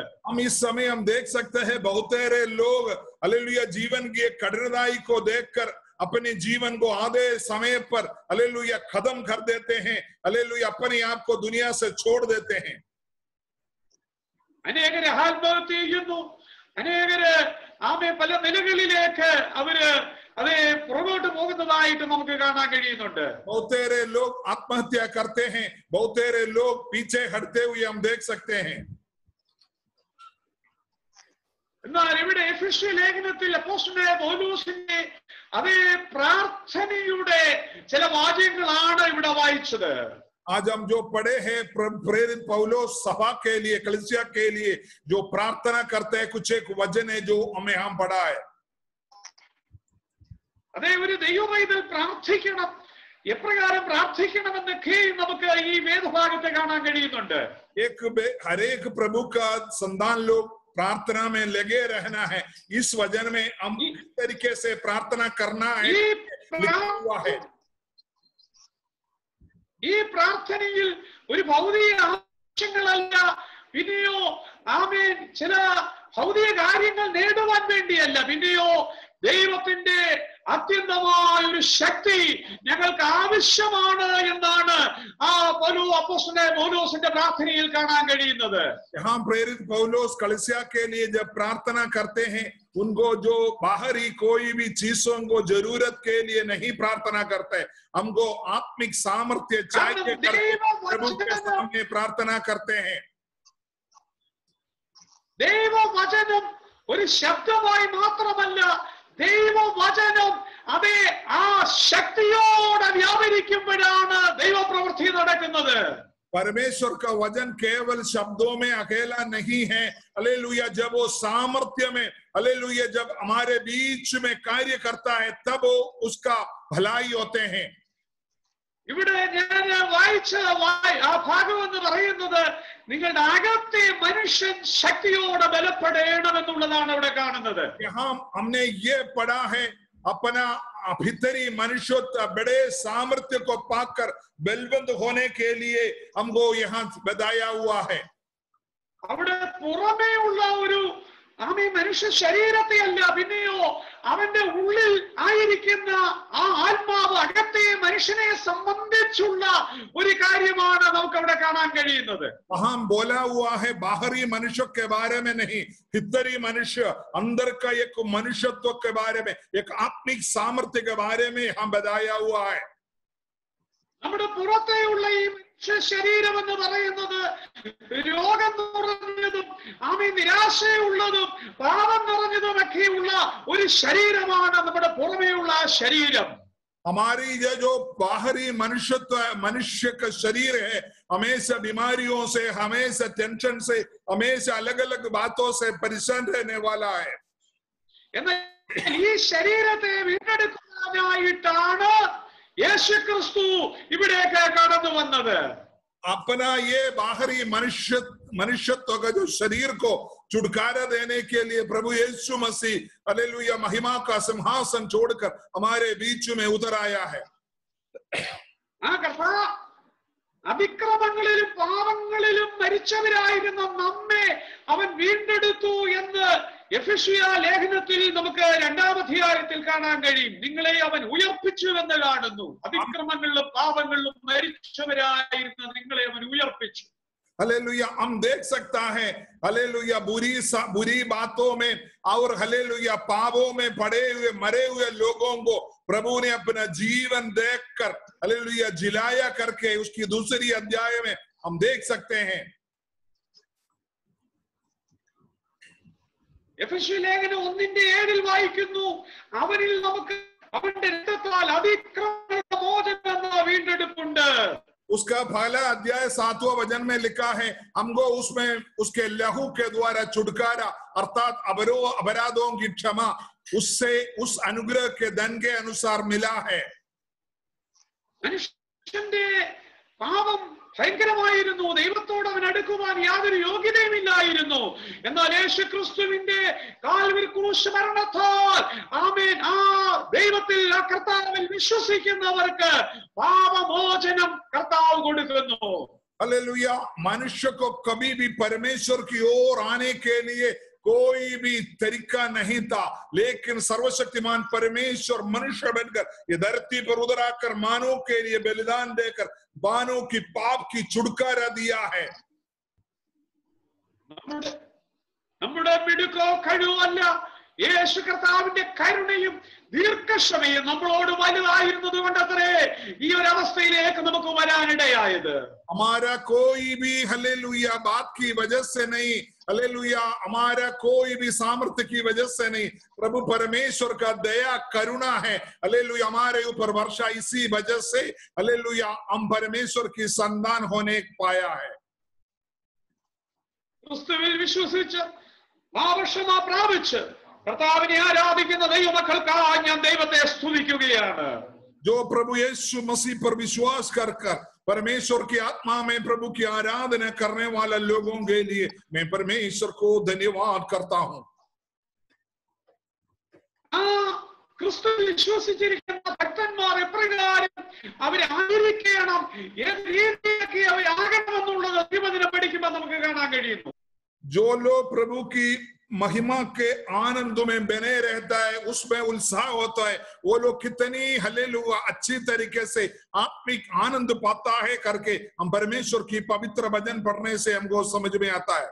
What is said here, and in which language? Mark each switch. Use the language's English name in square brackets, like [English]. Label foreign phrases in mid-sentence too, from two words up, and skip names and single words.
[Hindi] हम इस समय हम देख सकते हैं बहुतेरे लोग हालेलुया जीवन की कठिनाई को देखकर अपने जीवन को आधे समय पर हालेलुया खत्म कर देते हैं. हालेलुया अपने आप को दुनिया से छोड़ देते हैं. [Malayalam] അനേകര് ആത്മഹത്യ ചെയ്യുന്നു, അനേകര് ആമേ പല നിലകളിലേക്ക് അവര് അത് പുറകോട്ട് പോകുന്നതായിട്ട് നമുക്ക് കാണാൻ കഴിയുന്നുണ്ട്. [Hindi] बहुतेरे लोग आत्महत्या करते हैं, बहुतेरे लोग पीछे हटते हुए हम देख सकते हैं. [Malayalam] എന്നാൽ ഇവിടെ എഫെസ്യ ലേഖനത്തിൽ അപ്പോസ്തലനായ പൗലോസിന്റെ അതേ പ്രാർത്ഥനയുടെ ചില വാചകങ്ങളാണ് ഇവിടെ വായിച്ചത്. [Hindi] आज हम जो पढ़े हैं प्रेरित पौलुस सभा के लिए कलीसिया के लिए जो प्रार्थना करते हैं कुछ एक वचन है जो हमें हम पढ़ा है. [Malayalam] അതേ ഒരു ദൈവമൈതൽ പ്രാർത്ഥിക്കണം, എപ്രകാരം പ്രാർത്ഥിക്കണമെന്നൊക്കെ നമുക്ക് ഈ വേദഭാഗത്തെ കാണാൻ കഴിയുന്നുണ്ട്. [Hindi] हर एक प्रभु का संतान लोग प्रार्थना में लगे रहना है। इस वचन में हम इस तरीके से प्रार्थना करना है लिखा हुआ है। [Malayalam] ഈ പ്രാർത്ഥനയിൽ ഒരു ഭൗതിക ആവശ്യങ്ങളല്ല, പിന്നെയോ ആമേൻ ചില ഭൗതിക കാര്യങ്ങൾ നേടുവാൻ വേണ്ടിയല്ല, പിന്നെയോ ദൈവത്തിന്റെ അത്യന്തമായ ഒരു ശക്തി ഞങ്ങൾക്ക് ആവശ്യമാണ് എന്നാണ് ആ പൗലോസിന്റെ പ്രാർത്ഥനയിൽ കാണാൻ കഴിയുന്നത്. [Hindi] यहाँ प्रेरित पौलुस कलीसिया के लिए जब प्रार्थना करते हैं, उनको जो बाहरी कोई भी चीजों को जरूरत के लिए नहीं प्रार्थना करते, हमको आत्मिक सामर्थ्य चाहिए करके प्रभु के सामने प्रार्थना करते हैं। [Malayalam] ദൈവവചനം ഒരു ശബ്ദമായി മാത്രമല്ല, ദൈവവചനം അതേ ആ ശക്തിയോടെ വ്യാപരിക്കുമ്പോഴാണ് ദൈവപ്രവൃത്തി നടക്കുന്നത്. [Hindi] परमेश्वर का वचन केवल शब्दों में अकेला नहीं है, हालेलुया, जब वो सामर्थ्य में, हालेलुया, जब हमारे बीच में कार्य करता है तब वो उसका भलाई होते हैं। [Malayalam] ഇവിടെ ഞാൻ വായിച്ച ആ ഭാഗം എന്ന് പറയുന്നത് നിങ്ങളുടെ അകത്തെ മനുഷ്യൻ ശക്തിയോടെ ബലപ്പെടണമെന്നുള്ളതാണ് ഇവിടെ കാണുന്നത്. [Hindi] यहाँ हमने ये पढ़ा है, अपना भीतरी मनुष्यत्व बड़े सामर्थ्य को पाकर बलवंत होने के लिए हमको यहाँ बताया हुआ है। [Malayalam] അവിടെ പുറമേ ഉള്ള ഒരു ആമേ മനുഷ്യ ശരീരത്തെ അല്ല, പിന്നെയോ അവന്റെ ഉള്ളിൽ ആയിരിക്കുന്ന ആ ആത്മാവ് അകത്തെ മനുഷ്യനെ സംബന്ധിച്ചുള്ള ഒരു കാര്യമാണ് നമുക്ക് അവിടെ കാണാൻ കഴിയുന്നത്. [Hindi] वहां बोला हुआ है बाहरी मनुष्य के बारे में नहीं, भीतरी मनुष्य, अंदर का एक मनुष्यत्व के बारे में, एक आत्मिक सामर्थ्य के बारे में यहाँ बताया हुआ है। [Malayalam] നമ്മുടെ പുറത്തെയുള്ള ഈ ശരീരം എന്ന് പറയുന്നത് രോഗം നിറഞ്ഞതും ആമേ നിരാശയുള്ളതും പാപം നിറഞ്ഞതുമൊക്കെയുള്ള ഒരു ശരീരമാണ് നമ്മുടെ പുറമേയുള്ള ശരീരം. [Hindi] हमारी ये जो बाहरी मनुष्यत्व, मनुष्य का शरीर है, हमेशा बीमारियों से, हमेशा टेंशन से, हमेशा अलग अलग बातों से परेशान रहने वाला है। [Malayalam] എന്നാൽ ഈ ശരീരത്തെ വീണ്ടെടുക്കാനായിട്ടാണ് യേശു ക്രിസ്തു ഇവിടേക്ക് കടന്നു വന്നത്. [Hindi] अपना ये बाहरी मनुष्यत्व का जो शरीर को छुटकारा देने के लिए प्रभु यीशु मसीह हालेलुया महिमा का सिंहासन छोड़कर हमारे बीच में उतर आया है। [Malayalam] ആ കർത്താവ് അതിക്രമങ്ങളിലും പാപങ്ങളിലും മരിച്ചവരായിരുന്ന നമ്മെ അവൻ വീണ്ടെടുത്തു എന്ന് എഫെസ്യ ലേഖനത്തിൽ നമുക്ക് 2-ാം അധ്യായത്തിൽ കാണാൻ കഴിയും. നിങ്ങളെ അവൻ ഉയർപ്പിച്ചു എന്ന് കാണുന്നു. അതിക്രമങ്ങളിലും പാപങ്ങളിലും മരിച്ചവരായിരുന്ന നിങ്ങളെ അവൻ ഉയർപ്പിച്ചു. [Hindi] हालेलुया, हम देख सकता है हालेलुया बुरी बातों में और हालेलुया पापों में पड़े हुए मरे हुए लोगों को प्रभु ने अपना जीवन देखकर हालेलुया जिलाया करके उसकी दूसरी अध्याय में हम देख सकते हैं। [Malayalam] എഫെസ്യ ലേഖനം 1:7 വായിക്കുന്നു, അവനിൽ നമുക്ക് അവന്റെ രക്തത്താൽ അതിക്രമങ്ങളുടെ മോചനം എന്ന വീണ്ടെടുപ്പുണ്ട്. [Hindi] उसका पहला अध्याय 7वां वचन में लिखा है, हमको उसमें उसके लहू के द्वारा छुटकारा अर्थात अपराधों की क्षमा उससे उस अनुग्रह के धन के अनुसार मिला है। [Malayalam] മനുഷ്യന്റെ പാപം ഭയങ്കരമായിരുന്നു. ദൈവത്തോട് അവൻ അടുക്കുവാൻ യാതൊരു യോഗ്യതയുമില്ലായിരുന്നു. എന്നാൽ യേശു ക്രിസ്തുവിന്റെ കാൽവരി ക്രൂശ് മരണത്താൽ ആമേൻ ആ ദൈവത്തിൽ ആ കർത്താവിൽ വിശ്വസിക്കുന്നവർക്ക് പാപമോചനം കർത്താവ് കൊടുക്കുന്നു. [Hindi] हालेलुया, मनुष्य को कभी भी परमेश्वर की ओर आने के लिए कोई भी तरीका नहीं था, लेकिन सर्वशक्तिमान परमेश्वर मनुष्य बनकर ये धरती पर उतर आकर मानव के लिए बलिदान देकर मानव की पाप की छुटकारा दिया है। [Malayalam] നമ്മുടെ മിടുക്കോ കഴിവല്ല, യേശു കർത്താവിന്റെ കരുണയും ദീർഘക്ഷമയും നമ്മളോട് വലുതായിരുന്നത് കൊണ്ടത്രേ ഈ ഒരു അവസ്ഥയിലേക്ക് നമുക്ക് വരാനിടയായത്. [Hindi] हमारा कोई भी हालेलुया बात की वजह से नहीं, हालेलुया हमारा कोई भी सामर्थ्य की वजह से नहीं, प्रभु परमेश्वर का दया करुणा है हालेलुया हमारे ऊपर वर्षा, इसी वजह से हालेलुया हम परमेश्वर की संतान होने पाया है। [Malayalam] ക്രിസ്തുവിൽ വിശ്വസിച്ച് പാപക്ഷമ പ്രാപിച്ച് കർത്താവിനെ ആരാധിക്കുന്ന ദൈവമക്കൾക്കായി ഞാൻ ദൈവത്തെ സ്തുതിക്കുകയാണ്. [Hindi] जो प्रभु यीशु मसीह पर विश्वास कर परमेश्वर की आत्मा में प्रभु की आराधना करने वाले लोगों के लिए मैं परमेश्वर को धन्यवाद करता हूं। [Malayalam] ക്രിസ്തു വിശ്വസിച്ചിരിക്കുന്ന ഭക്തന്മാർ എപ്രകാരം അവരെ ആദരിക്കണം, ഏത് രീതിയിലേക്ക് അവരാകണമെന്നുള്ളത് തിരുവചനം പഠിക്കുമ്പോൾ നമുക്ക് കാണാൻ കഴിയുന്നു. [Hindi] जो लोग प्रभु की महिमा के आनंद में बने रहता है, उसमें उत्साह होता है, वो लोग कितनी हालेलुया अच्छी तरीके से आत्मिक आनंद पाता है करके हम परमेश्वर की पवित्र भजन पढ़ने से हमको समझ में आता है।